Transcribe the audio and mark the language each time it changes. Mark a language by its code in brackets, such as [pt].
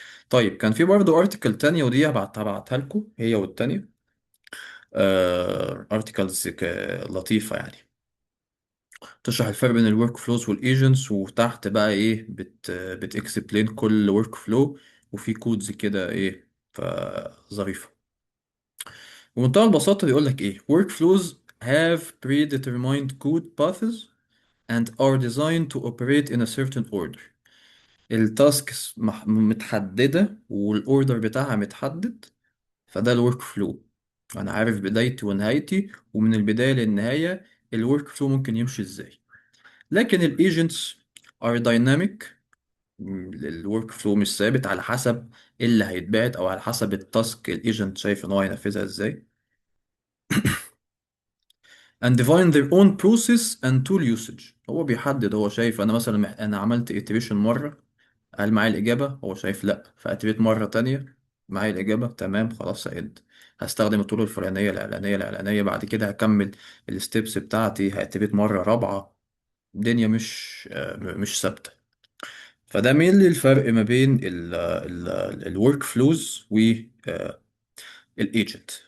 [ar] طيب كان في برضه ارتكل تانية، ودي هبعتها لكم هي والتانية. ارتكلز لطيفة يعني، تشرح الفرق بين الورك فلوز والايجنتس، وتحت بقى ايه بتكسبلين كل ورك فلو، وفي كودز كده ايه فظريفة. بمنتهى البساطة بيقول لك إيه: [en] workflows have predetermined code paths and are designed to operate in a certain order. [ar] التاسكس متحددة والأوردر بتاعها متحدد، فده الورك فلو. أنا عارف بدايتي ونهايتي، ومن البداية للنهاية الورك فلو ممكن يمشي إزاي. لكن الايجنتس [en] are dynamic. [ar] الورك فلو مش ثابت، على حسب اللي هيتبعت أو على حسب التاسك الايجنت شايف إن هو هينفذها إزاي. [en] and define their own process and tool usage. [ar] هو بيحدد، هو شايف انا مثلا انا عملت iteration مرة، هل معايا الإجابة؟ هو شايف لأ، فأتريت مرة تانية معايا الإجابة تمام خلاص هعد. هستخدم الطرق الفلانية الإعلانية الإعلانية، بعد كده هكمل الستبس بتاعتي، هأتريت مرة رابعة. الدنيا مش ثابتة. فده مين اللي الفرق ما بين الورك فلوز والايجنت.